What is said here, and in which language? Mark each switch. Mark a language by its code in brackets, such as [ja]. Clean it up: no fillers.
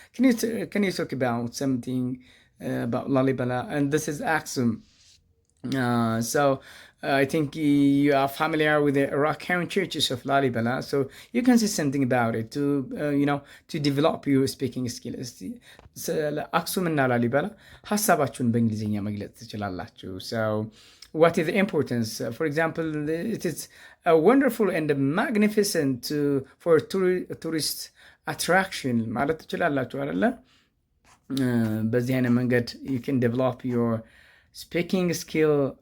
[en] Can you talk about something about Lalibela? And this is Aksum. So I think you are familiar with the Rakhine churches of Lalibela, so you can say something about it to develop your speaking skills. [am] Aksum and Lalibela ሀሳባችሁን በእንግሊዝኛ መግለጽ ትችላላችሁ. [en] So what is the importance? For example, it is wonderful and magnificent for tourist attraction [am] ማለት ትችላላችሁ አይደለ? በዚህ አይነት መንገድ [en] you can develop your speaking skill.